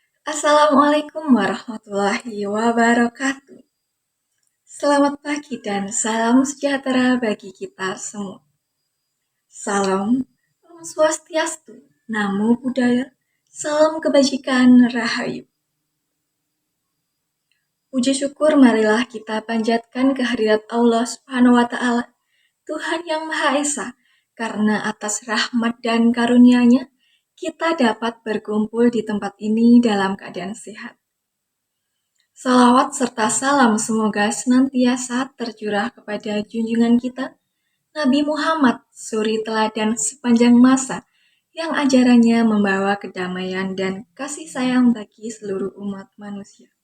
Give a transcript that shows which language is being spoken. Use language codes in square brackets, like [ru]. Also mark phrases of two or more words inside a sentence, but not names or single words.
[ar] السلام عليكم ورحمة الله وبركاته. [id] Selamat pagi dan salam sejahtera bagi kita semua. Salam [ban] Om Swastiastu, [pi] Namo Buddhaya, [id] salam kebajikan, Rahayu. Puji syukur marilah kita panjatkan kehadirat Allah [ar] سبحانه وتعالى, [id] Tuhan yang Maha Esa, karena atas rahmat dan karunia-Nya kita dapat berkumpul di tempat ini dalam keadaan sehat. Salawat serta salam semoga senantiasa tercurah kepada junjungan kita, Nabi Muhammad, suri teladan sepanjang masa, yang ajarannya membawa kedamaian dan kasih sayang bagi seluruh umat manusia.